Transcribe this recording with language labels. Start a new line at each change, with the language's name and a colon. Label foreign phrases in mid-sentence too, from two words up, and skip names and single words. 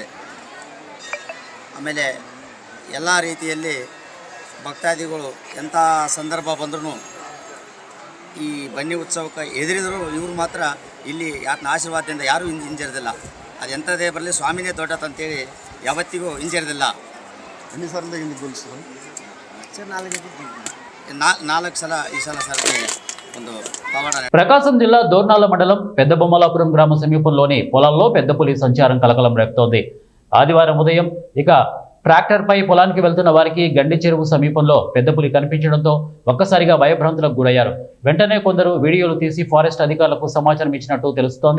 Kannada: ಆಮೇಲೆ ಎಲ್ಲ ರೀತಿಯಲ್ಲಿ ಭಕ್ತಾದಿಗಳು ಎಂಥ ಸಂದರ್ಭ ಬಂದ್ರೂ ಈ ಬನ್ನಿ ಉತ್ಸವಕ್ಕೆ ಎದುರಿದ್ರು ಇವರು ಮಾತ್ರ ಇಲ್ಲಿ ಯಾತನ ಆಶೀರ್ವಾದದಿಂದ ಯಾರೂ ಹಿಂಜರಿದಿಲ್ಲ. ಅದು ಎಂಥದೇ ಬರಲಿ ಸ್ವಾಮಿನೇ ದೊಡ್ಡತಂತೇಳಿ ಯಾವತ್ತಿಗೂ ಹಿಂಜರಿದಿಲ್ಲ. ನಾಲ್ಕು ಸಲ ಈ ಸಲ ಸರಪಣಿ ಒಂದು ಪವಾಡ.
Telugu: ప్రకాశం జిల్లా దోర్నాల మండలం పెద్దబొమ్మలాపురం గ్రామ సమీపంలోని పొలాల్లో పెద్ద పులి సంచారం కలకలం రేపుతోంది. ఆదివారం ఉదయం ఇక ట్రాక్టర్పై పొలానికి వెళ్తున్న వారికి గండి చెరువు సమీపంలో పెద్ద పులి కనిపించడంతో ఒక్కసారిగా భయభ్రాంతులకు గురయ్యారు. వెంటనే కొందరు వీడియోలు తీసి ఫారెస్ట్ అధికారులకు సమాచారం ఇచ్చినట్టు తెలుస్తోంది.